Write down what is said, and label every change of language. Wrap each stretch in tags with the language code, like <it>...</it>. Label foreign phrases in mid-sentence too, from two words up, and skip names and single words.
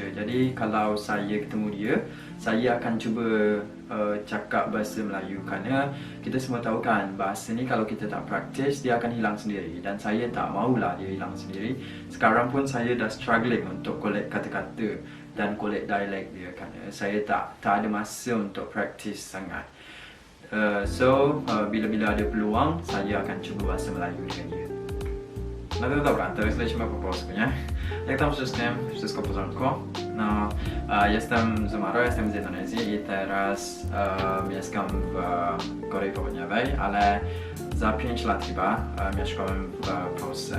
<ms>Jadi kalau saya ketemu dia, saya akan cuba cakap bahasa Melayu, kerana kita semua tahu kan, bahasa ni kalau kita tak praktis, dia akan hilang sendiri. Dan saya tak maulah dia hilang sendiri. Sekarang pun saya dah struggling untuk collect kata-kata dan collect dialek dia, kerana saya tak ada masa untuk praktis sangat. So bila-bila ada peluang, saya akan cuba bahasa Melayu dengan dia.</ms> <pl>No to dobra, teraz lecimy po polsku, nie? Jak tam wszystko w porządku? No, jestem Zumaro, jestem z Indonezji i teraz mieszkam w Korei Południowej, ale za 5 lat chyba mieszkałem w Polsce.</pl>